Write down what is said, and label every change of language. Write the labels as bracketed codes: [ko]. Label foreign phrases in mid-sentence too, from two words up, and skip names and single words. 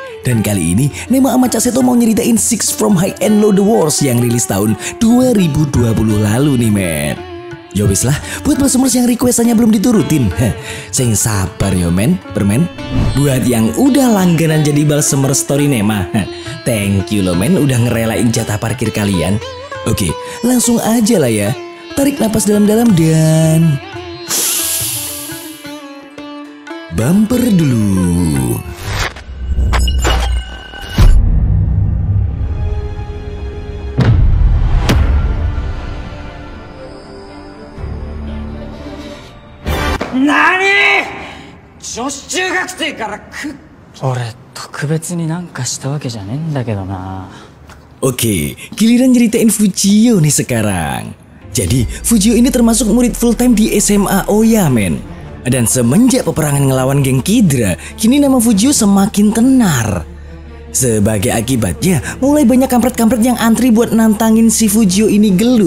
[id] Dan kali ini, Nema sama Cak Seto mau nyeritain Six from High and Low The Wars yang rilis tahun 2020 lalu nih, men. Yowis lah, buat plusumers yang requestannya belum diturutin, saya sabar yo men, permen. Buat yang udah langganan jadi balsemer Storynema, [en] thank you [id] lo men udah ngerelain jatah parkir kalian. Oke, langsung aja lah ya. Tarik napas dalam-dalam dan bumper dulu. NANI?! [ja] 女子中学生から俺特別になんかしたわけじゃねえんだけどな。 [id] Oke, giliran nyeritain Fujio nih sekarang. Jadi, Fujio ini termasuk murid [en] full time [id] di SMA Oya, men. Dan semenjak peperangan ngelawan geng Kidra, kini nama Fujio semakin tenar. Sebagai akibatnya, mulai banyak kampret-kampret yang antri buat nantangin si Fujio ini gelut.